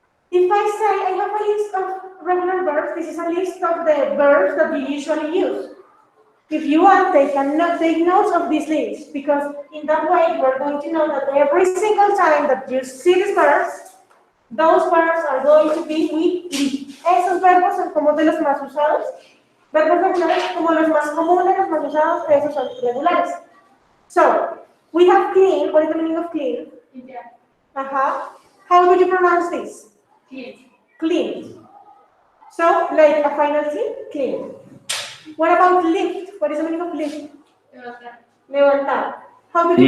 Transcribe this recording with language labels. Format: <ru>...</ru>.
<en>If I say I have a list of regular verbs, this is a list of the verbs that you usually use. If you want, they cannot take notes of this list, because in that way you are going to know that every single time that you see these verbs, those verbs are going to be with ed.</en> <es>Esos verbos son como de los más usados. Verbos regulares como los más comunes, los más usados, esos son regulares.</es> <en>So, we have clean. What is the meaning of clean? Yeah. How would you pronounce this? Clean. Clean. So, like a final C, clean. What about lift? What is the meaning of lift? Levantar. How would you</en>